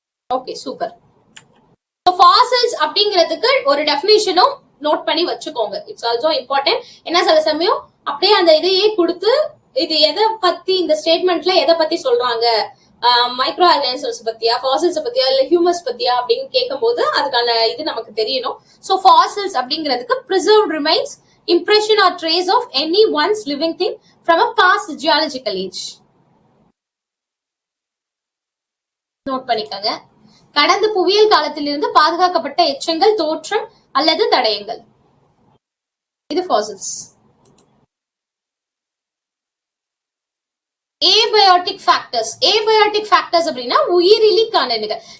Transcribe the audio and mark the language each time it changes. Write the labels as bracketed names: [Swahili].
[Tamil] Okay, super. Fossils அப்படிங்கிறதுக்கு ஒரு டெஃபினிஷனும் note பண்ணி வச்சுக்கோங்க. [English] It's also important. [Tamil] ஏன்னா சில சமயம் அப்படியே அந்த இதையே கொடுத்து இது எதை பத்தி இந்த ஸ்டேட்மெண்ட்ல எதை பத்தி சொல்றாங்க, மைக்ரோ ஆர்கானிசம்ஸ் பத்தியா, ஃபாசில்ஸ் பத்தியா, இல்ல ஹியூமன்ஸ் பத்தியா அப்படின்னு கேட்கும் போது அதுக்கான இது நமக்கு தெரியணும். ஸோ ஃபாசில்ஸ் அப்படிங்கிறதுக்கு [English] preserved remains, impression or trace of any once living thing from a past geological age. [Tamil] Note பண்ணிக்கங்க. கடந்த புவியியல் காலத்திலிருந்து பாதுகாக்கப்பட்ட எச்சங்கள், தோற்றம் அல்லது தடயங்கள். இது fossils. Abiotic factors. Abiotic factors அப்படின்னா உயிரிலி காரணிகள்.